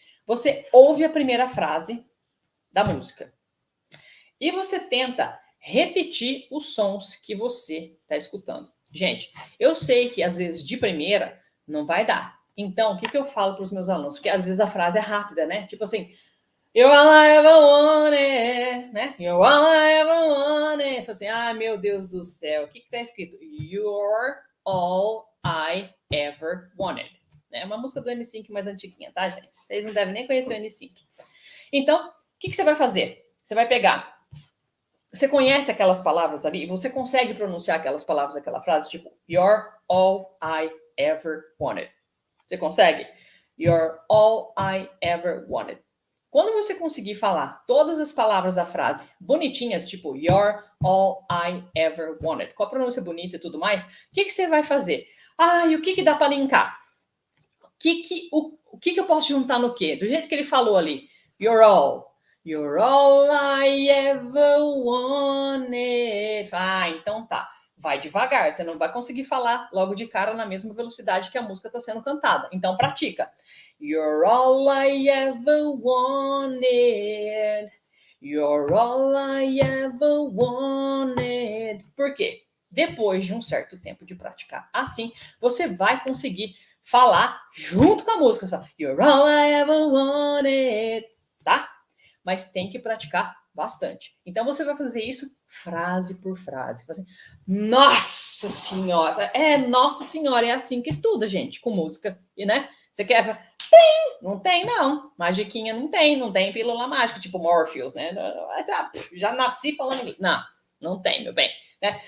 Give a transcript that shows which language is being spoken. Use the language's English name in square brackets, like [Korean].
[Portuguese] Você ouve a primeira frase da música. E você tenta repetir os sons que você está escutando. Gente, eu sei que às vezes de primeira não vai dar. Então, o que eu falo para os meus alunos? Porque às vezes a frase é rápida, né? Tipo assim, [English] you're all I ever wanted, [Portuguese] né? [English] You're all I ever wanted. [Portuguese] Assim, meu Deus do céu, o que está escrito? [English] You're all I ever wanted. [Portuguese] É uma música do N5 mais antiguinha, tá, gente? Vocês não devem nem conhecer o N5. Então, o que você vai fazer? Você vai pegar. Você conhece aquelas palavras ali? Você consegue pronunciar aquelas palavras, aquela frase? Tipo, [English] you're all I ever wanted. [Portuguese] Você consegue? [English] You're all I ever wanted. [Portuguese] Quando você conseguir falar todas as palavras da frase bonitinhas, tipo [English] you're all I ever wanted, [Portuguese] com a pronúncia bonita e tudo mais, o que você vai fazer? E o que dá para linkar? O que eu posso juntar no quê? Do jeito que ele falou ali. [English] You're all I ever wanted. [Portuguese] Então tá. Vai devagar. Você não vai conseguir falar logo de cara na mesma velocidade que a música está sendo cantada. Então pratica. [English] You're all I ever wanted. You're all I ever wanted. [Portuguese] Por quê? Depois de um certo tempo de praticar assim, você vai conseguir falar junto com a música. [English] Só, you're all I ever wanted. [Portuguese] Tá? Mas tem que praticar bastante. Então você vai fazer isso frase por frase. Assim, nossa senhora! Nossa senhora, é assim que estuda, gente, com música. E, né? Você quer... Tem! Não tem, não. Magiquinha não tem pílula mágica, tipo Morpheus, né? Já nasci falando inglês. Não tem, meu bem. Né?